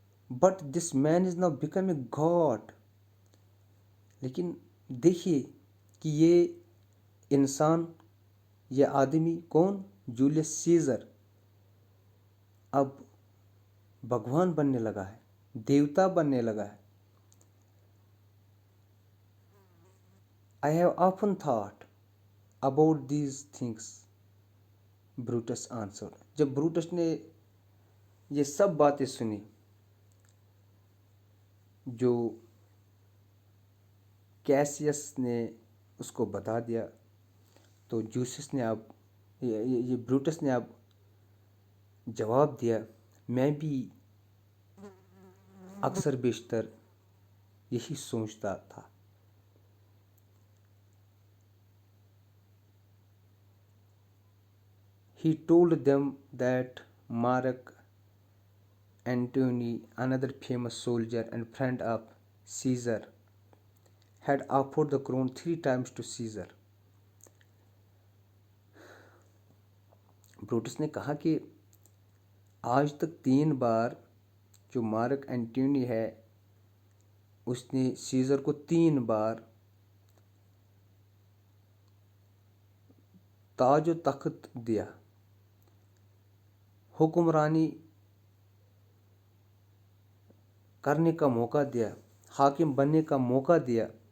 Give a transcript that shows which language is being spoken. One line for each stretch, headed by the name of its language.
English: But this man is now become a god.
Urdu: لیکن دیکھیے کہ یہ انسان، یہ آدمی کون؟ جولیس سیزر اب بھگوان بننے لگا ہے، دیوتا بننے لگا ہے.
English: I have often thought about these things, Brutus answered.
Urdu: جب بروٹس نے یہ سب باتیں سنی جو کیسیس نے اس کو بتا دیا، تو یہ بروٹس نے اب جواب دیا، میں بھی اکثر بیشتر یہی سوچتا تھا.
English: He told them that Mark Antony, another famous soldier and friend of Caesar, had offered the crown 3 times to Caesar.
Urdu: Brutus نے کہا کہ آج تک 3 بار جو مارک اینٹونی ہے اس نے سیزر کو 3 بار تاج و تخت دیا، حکمرانی کرنے کا موقع دیا، حاکم بننے کا موقع دیا.